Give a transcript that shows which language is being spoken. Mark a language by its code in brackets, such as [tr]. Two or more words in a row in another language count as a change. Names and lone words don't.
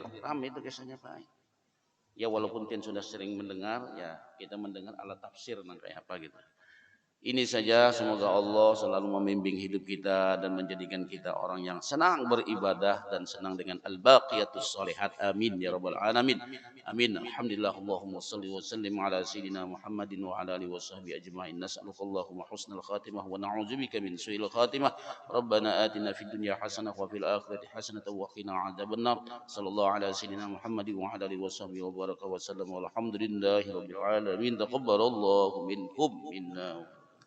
[id] Ramai itu kisahnya Pak. Ya walaupun kita sudah sering mendengar. Ya kita mendengar alat tafsir kayak apa gitu. Ini saja, semoga Allah selalu membimbing hidup kita dan menjadikan kita orang yang senang beribadah dan senang dengan [ar] الباقيات الصالحات. آمين يا رب العالمين. آمين. الحمد لله، اللهم صل وسلم على سيدنا محمد وعلى آله وصحبه أجمعين. نسألك اللهم حسن الخاتمة ونعوذ بك من سوء الخاتمة. ربنا آتنا في الدنيا حسنة وفي الآخرة حسنة وقنا عذاب النار. صلى الله على سيدنا محمد وعلى آله وصحبه وبارك وسلم. والحمد لله رب العالمين. تقبل الله منكم منا.